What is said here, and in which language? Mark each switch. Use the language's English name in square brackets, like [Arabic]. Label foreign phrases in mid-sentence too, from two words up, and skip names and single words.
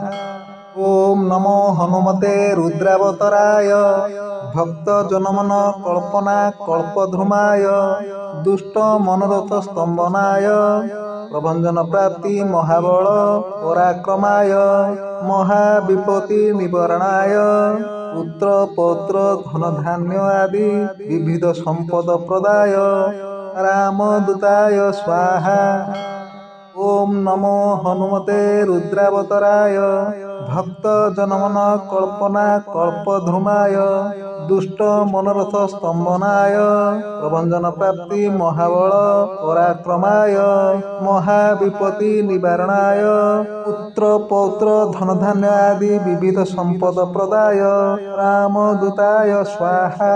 [Sanskrit] ओम नमो हनुमते रुद्रावतराय भक्त जनमन कल्पना कल्पध्रुमाय दुष्ट मनोरथ स्तंभनाय प्रभंजन प्राप्ति महाबल पराक्रमाय महाविपत्ति निवारणाय पुत्र पौत्र धन धान्य आदि विविध संपद प्रदाय रामदूताय स्वाहा। ओम नमो हनुमते रुद्रावतराय ভক্ত জনমন কল্পনা কল্পধ্রুমায় দুষ্ট মনোরথ স্তম্ভনায় প্রভঞ্জন প্রাপ্তি মহাবল পরাক্রমায় মহাবিপত্তি নিবারণায় পুত্র পৌত্র ধনধান্য আদি বিবিধ সম্পদ প্রদায় রামদূতায় স্বাহা।